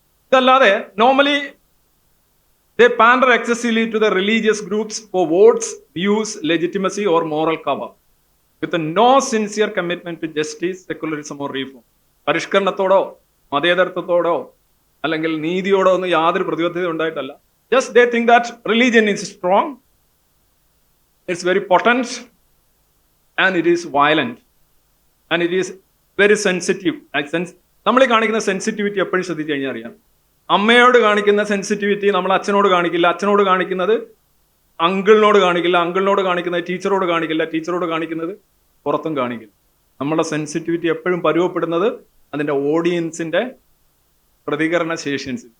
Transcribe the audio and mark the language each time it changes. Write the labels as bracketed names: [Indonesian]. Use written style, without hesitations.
[Malayalam] ഇതല്ലാതെ [English] Normally they pander excessively to the religious groups for votes, views, legitimacy or moral cover with no sincere commitment to justice, secularism or reform. [Malayalam] പരിഷ്കരണത്തോടോ മതേതരത്വത്തോടോ അല്ലെങ്കിൽ നീതിയോടോ ഒന്നും യാതൊരു പ്രതിബദ്ധത ഉണ്ടായിട്ടല്ല. [English] Just they think that religion is strong, it's very potent, and it is violent, and it is very sensitive. [Malayalam] നമ്മൾ ഈ കാണിക്കുന്ന sensitivity എപ്പോഴും ശ്രദ്ധിച്ചു കഴിഞ്ഞാൽ അറിയാം. അമ്മയോട് കാണിക്കുന്ന സെൻസിറ്റിവിറ്റി നമ്മൾ അച്ഛനോട് കാണിക്കില്ല, അച്ഛനോട് കാണിക്കുന്നത് അങ്കിളിനോട് കാണിക്കില്ല, അങ്കിളിനോട് കാണിക്കുന്നത് ടീച്ചറോട് കാണിക്കില്ല, ടീച്ചറോട് കാണിക്കുന്നത് പുറത്തും കാണിക്കില്ല. നമ്മുടെ സെൻസിറ്റിവിറ്റി എപ്പോഴും പരുവപ്പെടുന്നത് അതിൻ്റെ ഓഡിയൻസിൻ്റെ പ്രതികരണ ശേഷി.